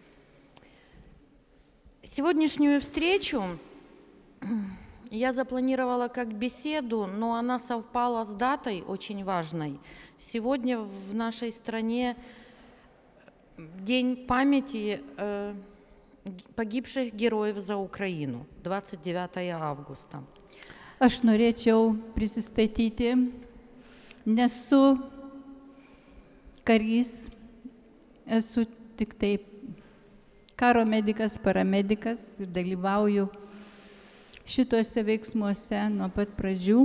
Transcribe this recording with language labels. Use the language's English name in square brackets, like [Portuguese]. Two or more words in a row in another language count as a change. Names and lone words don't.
[Russian] Сегодняшнюю встречу я запланировала как беседу, но она совпала с датой очень важной. Сегодня в нашей стране День памяти pagibšих героев за Украину, 29 августа. [Lithuanian] Aš norėčiau prisistatyti, nesu karys, esu tik tai karo medikas, paramedikas ir dalyvauju šituose veiksmuose nuo pat pradžių.